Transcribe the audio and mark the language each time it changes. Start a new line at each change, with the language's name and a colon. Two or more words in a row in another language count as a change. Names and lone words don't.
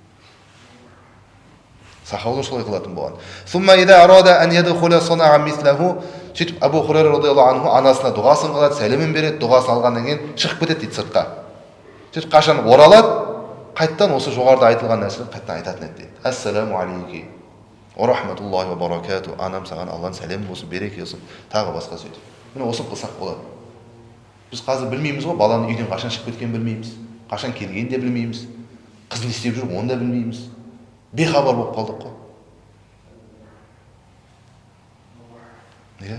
Kazakh: Сахабалар солай қылатын болған.
Arabic: ثم إذا أراد أن يدخل صنع مثله.
Kazakh: Сөйтіп Абу Хурайра
Arabic: رضي الله عنه
Kazakh: анасына дұғасын қылады, сәлемін береді, дұғасын алғаннан кейін шығып кетеді дейді сыртқа. Сөйтіп қашан оралады, қайттан осы жоғарыда айтылған нәрсені қайттан айтатын еді дейді.
Arabic: السلام عليك ورحمة الله وبركاته.
Kazakh: Анам саған Алланың сәлемі болсын, береке болсын, тағы басқа сөйтіп. Міне осыны қылсақ болады. Біз қазір білмейміз ғой, баланың үйден қашан шығып кеткенін білмейміз, қашан келгенін де білмейміз, қыз не істеп жүр оны да білмейміз. Бейхабар болып қалдық қой. Неге?